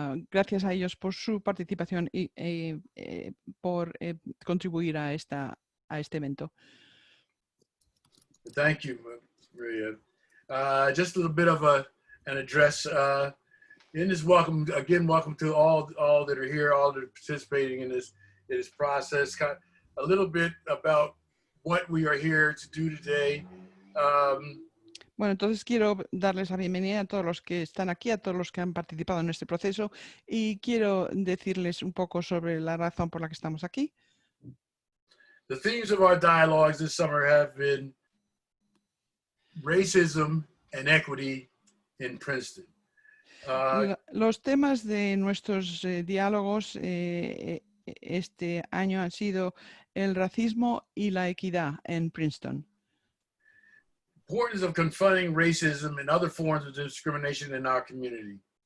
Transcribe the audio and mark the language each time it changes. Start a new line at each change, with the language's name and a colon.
Spanish: Gracias a ellos por su participación y por contribuir a este evento.
English: Thank you, Maria. Just a little bit of an address. In this welcome to all that are here, all that are participating in this process. A little bit about what we are here to do today.
Spanish: Bueno, entonces quiero darles la bienvenida a todos los que están aquí, a todos los que han participado en este proceso, y quiero decirles un poco sobre la razón por la que estamos aquí.
English: The themes of our dialogues this summer have been racism and equity in Princeton.
Spanish: Los temas de nuestros diálogos este año han sido el racismo y la equidad en Princeton.
English: Importance of confronting racism and other forms of discrimination in our community.